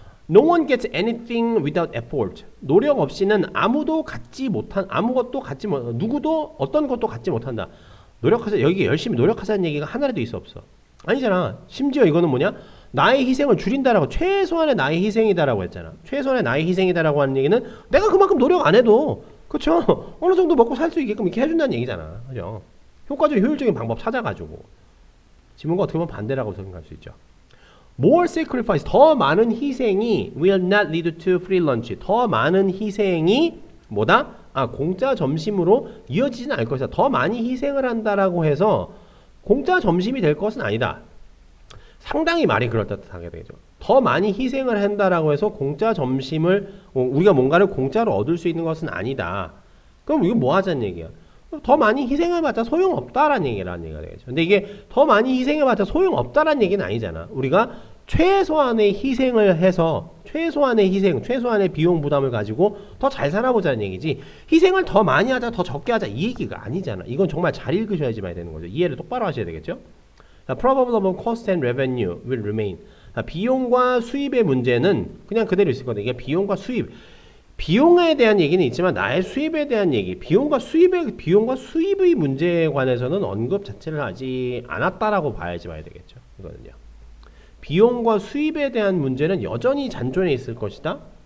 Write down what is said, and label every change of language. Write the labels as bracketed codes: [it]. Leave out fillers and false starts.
[en] No one gets anything without effort. [ko] 노력 없이는 아무것도 갖지 누구도 어떤 것도 갖지 못한다. 노력하자. 여기 열심히 노력하자는 얘기가 하나라도 있어 없어? 아니잖아. 심지어 이거는 뭐냐? 나의 희생을 줄인다라고, 최소한의 나의 희생이다라고 했잖아. 최소한의 나의 희생이다라고 하는 얘기는 내가 그만큼 노력 안 해도, 그쵸? 어느 정도 먹고 살 수 있게끔 이렇게 해준다는 얘기잖아. 그죠? 효과적인 효율적인 방법 찾아가지고. 지문과 어떻게 보면 반대라고 생각할 수 있죠. [en] More sacrifice, [ko] 더 많은 희생이 [en] will not lead to free lunch. [ko] 더 많은 희생이 뭐다? 공짜 점심으로 이어지지는 않을 것이다. 더 많이 희생을 한다라고 해서 공짜 점심이 될 것은 아니다. 상당히 말이 그럴듯하게 되죠. 더 많이 희생을 한다라고 해서 공짜 점심을 우리가 뭔가를 공짜로 얻을 수 있는 것은 아니다. 그럼 이거 뭐 하자는 얘기야? 더 많이 희생해봤자 소용없다라는 얘기가 되겠죠. 근데 이게 더 많이 희생해봤자 소용없다라는 얘기는 아니잖아. 우리가 최소한의 희생을 해서 최소한의 희생, 최소한의 비용 부담을 가지고 더 잘 살아보자는 얘기지, 희생을 더 많이 하자, 더 적게 하자 이 얘기가 아니잖아. 이건 정말 잘 읽으셔야지만 되는 거죠. 이해를 똑바로 하셔야 되겠죠. [en] Probable cost and revenue will remain. [ko] 비용과 수입의 문제는 그냥 그대로 있을 거다. 이게 비용과 수입, 비용에 대한 얘기는 있지만 나의 수입에 대한 얘기, 비용과 수입의 문제에 관해서는 언급 자체를 하지 않았다라고 봐야 되겠죠. 이거는요. 비용과 수입에 대한 문제는 여전히 잔존해 있을 것이다.